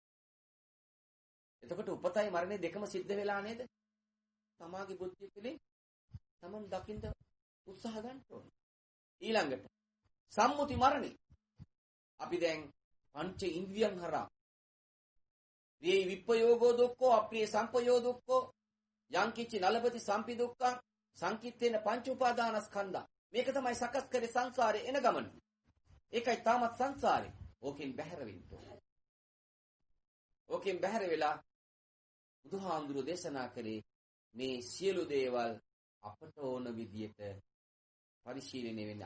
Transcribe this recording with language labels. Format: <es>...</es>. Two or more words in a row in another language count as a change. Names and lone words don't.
<si>එතකොට උපතයි මරණය දෙකම සිද්ධ වෙලා නේද? තමාගේ බුද්ධිය තුළින් තමන් දකින්න උත්සාහ ගන්න ඕනේ. ඊළඟට සම්මුති මරණය. අපි දැන් පංච ඉන්ද්‍රියන් හරහා මේ</si> <pi>විප්පයෝගෝ දුක්ඛෝ අප්‍රිය සම්පයෝ දුක්ඛෝ යංකිච්ච නලපති සම්පි දුක්ඛං සංකිට්ඨේන පංච උපාදානස්කන්ධා.</pi> <si>මේක තමයි සකස් කරේ සංසාරේ එන ගමන. ඒකයි තාමත් සංසාරේ. ඕකෙන් බැහැර වෙන්න ඕනේ. ඕකෙන් බැහැර වෙලා බුදුහාමුදුරුවෝ දේශනා කරේ මේ සියලු දේවල් අපට ඕන විදියට පරිශීලනය වෙන්නේ.</si>